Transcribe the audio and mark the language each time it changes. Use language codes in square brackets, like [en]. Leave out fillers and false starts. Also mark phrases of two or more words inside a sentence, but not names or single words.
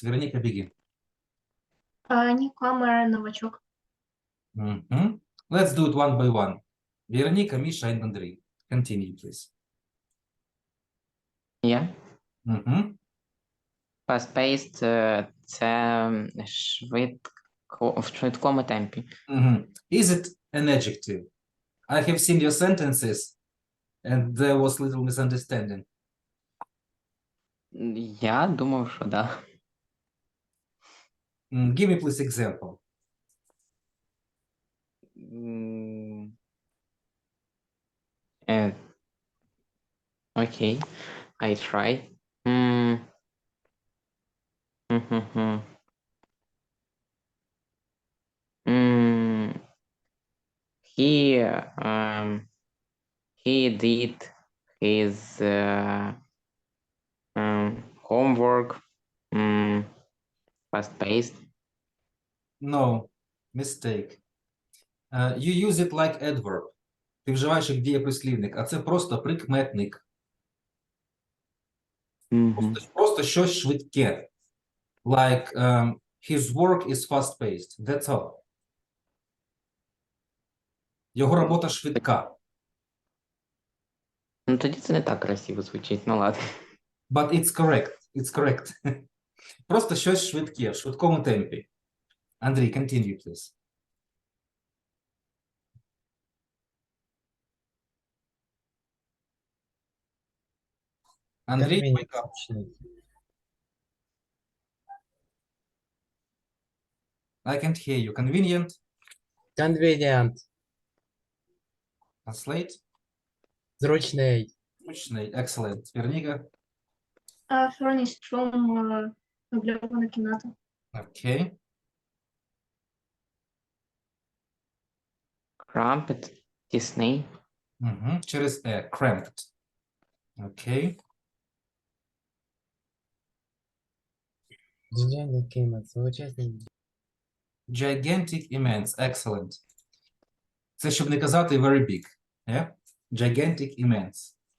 [en] Вероника, begin. Newcomer, новачок. Let's do it one by one. Вероника, Misha, and Andrei. Continue, please. Yeah. Fast-paced – [uk] це в швидкому темпі. [en] Is it an adjective? I have seen your sentences, and there was little misunderstanding. [uk] Я думав, що да. [en] Give me, please, example. Okay, I try. He did his homework fast-paced. No, mistake. You use it like adverb. [uk] Ти вживаєш як дієприслівник, а це просто прикметник. Просто щось швидке. [en] Like, his work is fast-paced. That's all. [uk] Його робота швидка. Ну, тоді це не так красиво звучить, ну ладно. [en] But it's correct. It's correct. [uk] Просто щось швидке, в швидкому темпі. Андрій, [en] continue, please. Андрій, wake up. I can't hear you. Convenient? Convenient. Translate? [uk] Зручний. [en] Зручний. Excellent. Вероніка? Furnished room, [uk] мебльована кімната. [en] Okay. Cramped, тісний. Через cramped. Okay. Gigantic, immense. Excellent. [uk] Це щоб не казати [en] very big. [uk] Yeah? [en] Gigantic, immense.